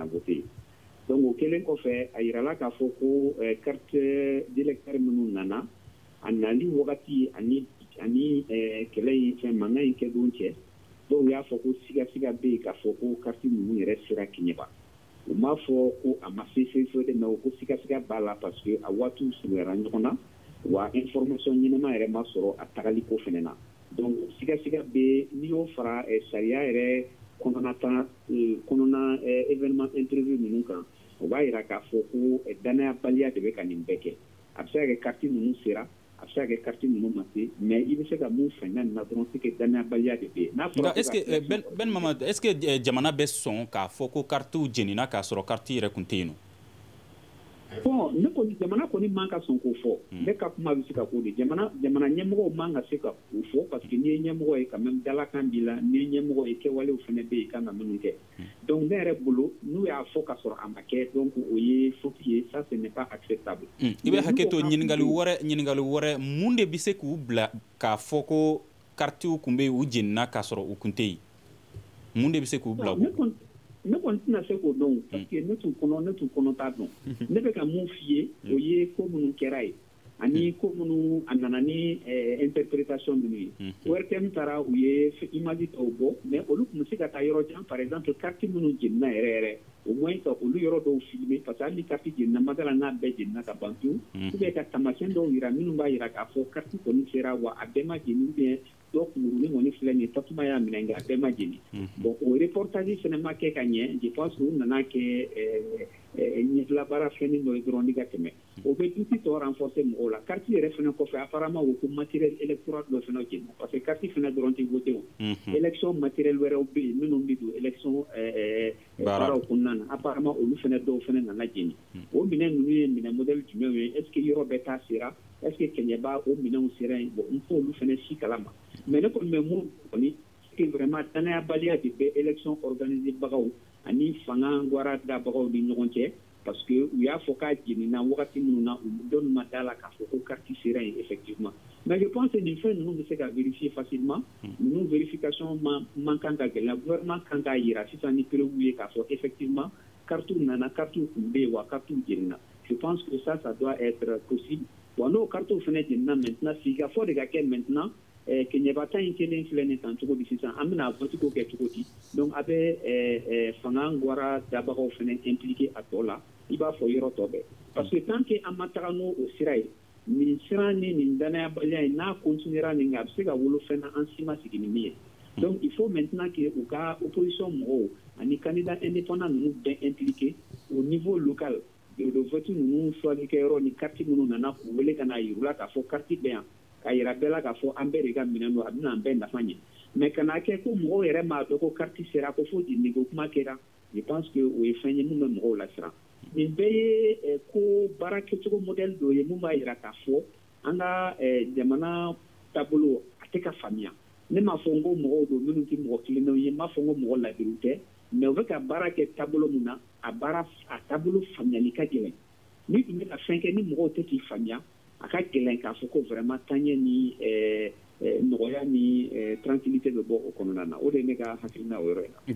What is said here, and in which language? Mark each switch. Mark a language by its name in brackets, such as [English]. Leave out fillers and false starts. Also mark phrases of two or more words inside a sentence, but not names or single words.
[Bambara] vote yen donc o kɛlen kɔfɛ a yirala k'a fɔ ko [French] carte d'électeur [Bambara] minnu nana a nali wagati ani kɛlɛ in fɛn mankan in kɛ don cɛ dɔw y'a fɔ ko sigasiga bɛ yen k'a fɔ ko carte ninnu yɛrɛ sera Keɲeba u m'a fɔ ko a ma se de mais ko sigasiga b'a la [French] parce que [Bambara] a waatiw surunyara ɲɔgɔn na wa information ɲɛnama yɛrɛ ma sɔrɔ a tagali ko fɛnɛ na donc sigasiga bɛ n'i y'o fara sariya yɛrɛ kɔnɔna [French] événement imprévu [Bambara] ninnu kan o b'a yira k'a fɔ ko danayabaliya de bɛ ka nin bɛɛ kɛ a bɛ se ka kɛ carte ninnu sera a bɛ se ka kɛ carte ninnu ma se mais i bɛ se ka mun faamuya nin na dɔrɔn [French] c'est que [Bambara] danayabaliya de bɛ yen n'a fɔra [French] est-ce que [Bambara] Ben Mamad [French] est-ce que [Bambara] jamana bɛ sɔn k'a fɔ ko carte jenina k'a sɔrɔ carte yɛrɛ kun tɛ yen nɔ bon ne kɔni jamana kɔni man ka sɔn k'o fɔ ne ka kuma bɛ se ka k'o de jamana ɲɛmɔgɔw man ka se ka o fɔ [French] parce que [Bambara] n'i ye ɲɛmɔgɔ ye [French] quand même [Bambara] dalakan b'i la n'i ye ɲɛmɔgɔ ye kɛwalew fana bɛ yen kan ka minnu kɛ donc ne yɛrɛ bolo n'u y'a fɔ ka sɔrɔ a ma kɛ donc o ye faute ye [French] ça ce n'est pas acceptable [Bambara] i bɛ hakɛ to ɲininkali wɛrɛ mun de bɛ se k'u bila k'a fɔ ko karitiw kun bɛ yen u jenina k'a sɔrɔ u kun tɛ yen mun de bɛ se k'u bila ne kɔni tɛna se k'o dɔn [French] parce que [Bambara] ne tun kɔnɔ t'a dɔn ne bɛ ka mun f'i ye o ye ko minnu kɛra ye ani ko minnu a nana ni interprétation minnu ye ORTM taara u ye image dɔw bɔ mais olu tun bɛ se ka taa yɔrɔ jan [French] par exemple [Bambara] carte minnu jenina yɛrɛ [French] au moins [Bambara] ka olu yɔrɔ dɔw filmer [French] parce que [Bambara] hali ni carte jenina madala n'a bɛɛ jenina ka ban pewu [French] ou bien [Bambara] ka taamasiyɛn dɔw yira minnu b'a yira k'a fɔ carte kɔni sera wa a bɛɛ ma jeni [French] ou bien [Bambara] dɔw kunkurunin kɔni filɛ nin ye tasuma y'a minɛ nka a bɛɛ ma jeni bon o reportage fana ma kɛ ka ɲɛ [French] je pense que [Bambara] u nana kɛ ɲɛfilabaara fɛnnin dɔ ye dɔrɔn ni ka tɛmɛ o bɛ duti tɔ renforcer mɔgɔw la carte yɛrɛ fana kɔfɛ apparemment o ko [French] matériel électoral [Bambara] dɔ fana jeni [French] parce que [Bambara] carte fana dɔrɔn tɛ voté o élection matériel wɛrɛw bɛ yen minnu bɛ don élection baaraw kɔnɔna na apparemment olu fana dɔw fana nana jeni o minɛn ninnu ye minɛn modèle jumɛnw ye [French] est ce que [Bambara] yɔrɔ bɛɛ ta sera [French] est ce que [Bambara] Keɲeba o minɛnw sera yen bon n fɔ olu fana si kalama mais ne kɔni bɛ mun kɔni [French] c'est vraiment [Bambara] danayabaliya de bɛ élection organiser bagaw ani fanga wara dabagaw ni ɲɔgɔn cɛ [French] parce que [Bambara] u y'a fɔ k'a jenina wagati minnu na u dɔnni ma da la k'a fɔ ko carte sera yen effectivement [French] mais je pense que [Bambara] nin fɛn ninnu bɛ se ka [French] vérifier facilement [Bambara] ninnu vérification man kan ka gɛlɛya gouvernement kan k'a yira sisan ni preuve ye k'a fɔ effectivement carte nana carte kun bɛ yen wa carte jenina [French] je pense que ça doit être possible [Bambara] bon n'o carte fana jenina maintenant sika fɔ de ka kɛ maintenant Keɲeba ta in kelen filɛ nin tan cogo di sisan an bɛna vote ko kɛ cogo di donc a bɛ fanga wara dabagaw fana impliqué a tɔ la i b'a fɔ yɔrɔ tɔ bɛɛ parce que [French] tant que [Bambara] an ma taga n'o sira ye nin sira ni nin danayabaliya ye n'a continuera nin kan a bɛ se ka wolo fɛn na an si ma sigi ni min ye [French] donc il faut maintenant que [Bambara] u ka opposition mɔgɔw ani [French] candidat indépendant [Bambara] ninnu bɛɛ [French] impliqué au niveau local de vote [Bambara] ninnu choisikɛyɔrɔ ni carte minnu nana k'u wele ka na yir'u la k'a fɔ carte bɛ yan ka yira bɛɛ la k'a fɔ an bɛɛ de ka minɛn don a bɛna an bɛɛ nafa ɲɛ mais kana kɛ ko mɔgɔw yɛrɛ m'a dɔn ko carte sera ko fo jenini ko kuma kɛra [French] je pense que [Bambara] o ye fɛn ye min bɛ mɔgɔw lasiran nin bɛɛ ye ko baara kɛcogo modèle dɔ ye mun b'a yira k'a fɔ an ka jamana taabolo a tɛ ka faamuya ne m'a fɔ n ko mɔgɔw don minnu tɛ mɔgɔ kilennenw ye n m'a fɔ n ko mɔgɔ ladiriw tɛ mais u bɛ ka baara kɛ taabolo min na a taabolo faamuyali ka gɛlɛn ni tun bɛ ka fɛn kɛ ni mɔgɔw tɛ k'i faamuya a ka gɛlɛn k'a fɔ ko vraiment taɲɛ ni nɔgɔya ni tranquillité bɛ bɔ o kɔnɔna na o de ye ne ka hakilina o yɔrɔ in na.